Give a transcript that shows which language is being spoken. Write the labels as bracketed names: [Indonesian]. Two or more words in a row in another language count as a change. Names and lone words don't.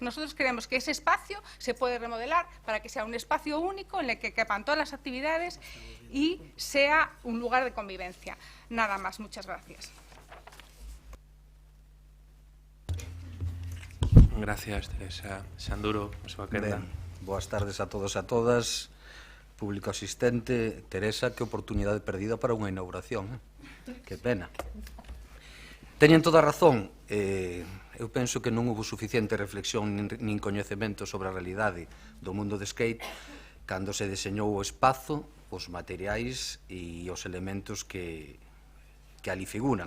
[Spanish] Nosotros creemos que ese espacio se puede remodelar para que sea un espacio único en el que quepan todas las actividades y sea un lugar de convivencia. Nada más, muchas gracias. Gracias, Teresa. [Galician] Sanduro, a súa quenda. Boas tardes a todos e a todas, público asistente. Teresa, que oportunidade perdida para unha inauguración, que pena. Teñen toda a razón, eu penso que non houve suficiente reflexión nin coñecemento sobre a realidade do mundo de skate cando se deseñou o espazo, os materiais e os elementos que ali figuran.